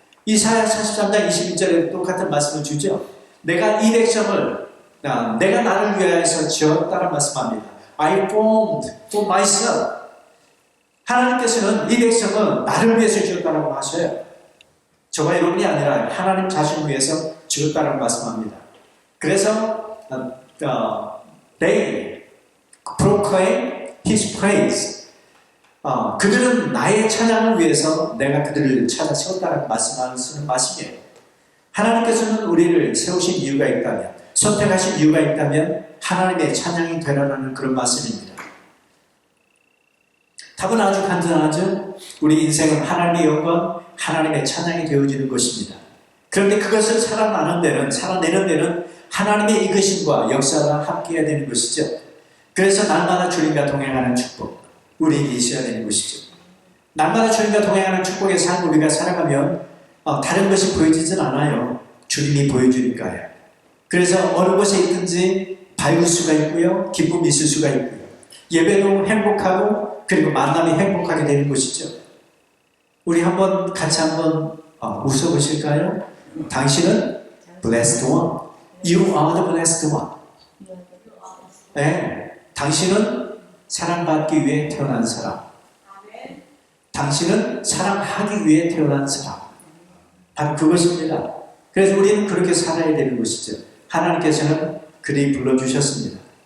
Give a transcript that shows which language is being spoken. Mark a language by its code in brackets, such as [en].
[ko] 이사야 43장 21절에 똑같은 말씀을 주죠. 내가 이 백성을 내가 나를 위하여서 지었다는 말씀합니다. [en] I formed for myself. [ko] 하나님께서는 이 백성은 나를 위해서 지었다고 하셔요. 저와 여러분이 아니라 하나님 자신을 위해서 지었다고 말씀합니다. 그래서 [en] they proclaim His praise. [ko] 그들은 나의 찬양을 위해서 내가 그들을 찾아 세웠다고 말씀하시는 말씀이에요. 하나님께서는 우리를 세우신 이유가 있다면, 선택하신 이유가 있다면 하나님의 찬양이 되라는 그런 말씀입니다. 답은 아주 간단하죠. 우리 인생은 하나님의 영광, 하나님의 찬양이 되어지는 것입니다. 그런데 그것을 살아내는 데는 하나님의 이끄심과 역사가 함께해야 되는 것이죠. 그래서 날마다 주님과 동행하는 축복, 우리에게 있어야 되는 것이죠. 날마다 주님과 동행하는 축복의 삶을 우리가 살아가면 다른 것이 보여지진 않아요. 주님이 보여주니까요. 그래서 어느 곳에 있든지 밝을 수가 있고요, 기쁨이 있을 수가 있고요, 예배도 행복하고 그리고 만남이 행복하게 되는 것이죠. 우리 같이 한번 웃어보실까요? 당신은 [en] blessed one. You are the blessed one. [ko] 네, 당신은 사랑받기 위해 태어난 사람. 당신은 사랑하기 위해 태어난 사람. 바로 그것입니다. 그래서 우리는 그렇게 살아야 되는 것이죠. 하나님께서는 그리 불러주셨습니다.